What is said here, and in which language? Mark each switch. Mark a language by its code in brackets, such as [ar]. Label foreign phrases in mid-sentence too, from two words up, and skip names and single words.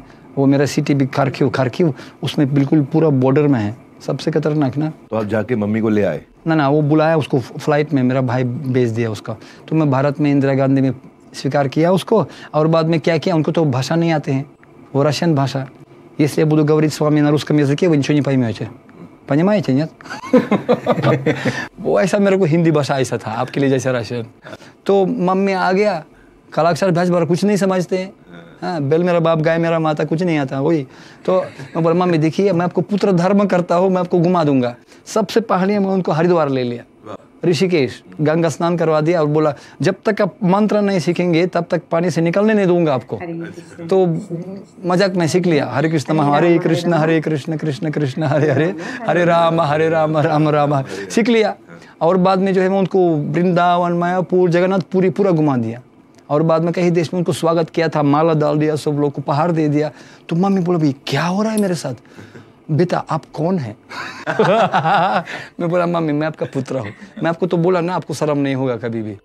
[hi] वो मेरा सिटी भी खार्किव उसमें बिल्कुल पूरा बॉर्डर में है, सबसे खतरनाक ना। तो आप जाके मम्मी को ले आए? ना, वो बुलाया उसको फ्लाइट में, मेरा भाई भेज दिया उसका। तो मैं भारत में इंदिरा गांधी में स्वीकार किया उसको। और बाद में क्या किया, उनको तो भाषा नहीं आते हैं, वो रशियन भाषा, इसलिए [ru] буду говорить с вами на русском языке, вы ничего не поймете, понимаете, нет? [hi] वो ऐसा मेरे को हिंदी भाषा ऐसा था आपके लिए जैसा रशियन। तो मम्मी आ गया, कालाक्षर भैंस बार कुछ नहीं समझते हैं, हाँ, बैल मेरा बाप गाय मेरा माता कुछ नहीं आता वही। तो मैं बोला मम्मी देखिए मैं आपको पुत्र धर्म करता हूँ, मैं आपको घुमा दूंगा। सबसे पहले मैं उनको हरिद्वार ले लिया, ऋषिकेश, गंगा स्नान करवा दिया, और बोला जब तक आप मंत्र नहीं सीखेंगे तब तक पानी से निकलने नहीं दूंगा आपको। तो मजाक में सीख लिया, हरे कृष्ण हरे कृष्ण कृष्ण कृष्ण हरे हरे, हरे राम राम राम सीख लिया। और बाद में जो है मैं उनको वृंदावन, मायापुर, जगन्नाथपुरी पूरा घुमा दिया। और बाद में कई देश में उनको स्वागत किया था, माला डाल दिया, सब लोग को उपहार दे दिया। तो मम्मी बोला भाई क्या हो रहा है मेरे साथ, बेटा आप कौन है? मैं बोला मम्मी मैं आपका पुत्र हूँ, मैं आपको तो बोला ना आपको शर्म नहीं होगा कभी भी।